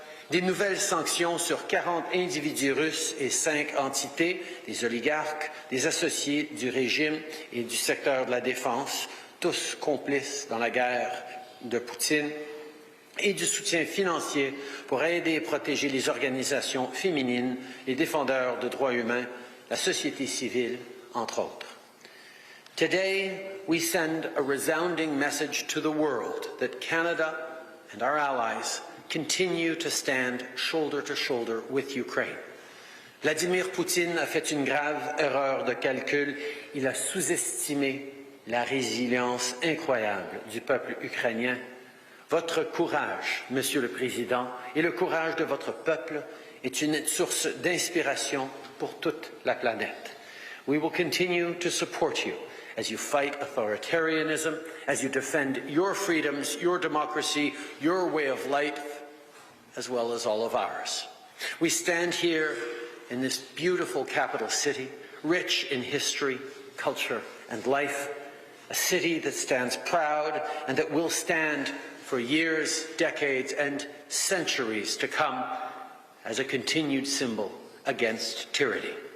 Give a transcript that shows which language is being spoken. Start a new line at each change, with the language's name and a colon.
French: Des nouvelles sanctions sur 40 individus russes et 5 entités, des oligarques, des associés du régime et du secteur de la défense, tous complices dans la guerre de Poutine, et du soutien financier pour aider et protéger les organisations féminines, les défendeurs de droits humains, la société civile, entre autres.
English: Today, we send a resounding message to the world that Canada and our allies continue to stand shoulder to shoulder with Ukraine.
French: Vladimir Poutine a fait une grave erreur de calcul. Il a sous-estimé la résilience incroyable du peuple ukrainien. Votre courage, Monsieur le Président, et le courage de votre peuple est une source d'inspiration pour toute la planète.
English: We will continue to support you as you fight authoritarianism, as you defend your freedoms, your democracy, your way of life, as well as all of ours. We stand here in this beautiful capital city, rich in history, culture, and life, a city that stands proud and that will stand for years, decades, and centuries to come as a continued symbol against tyranny.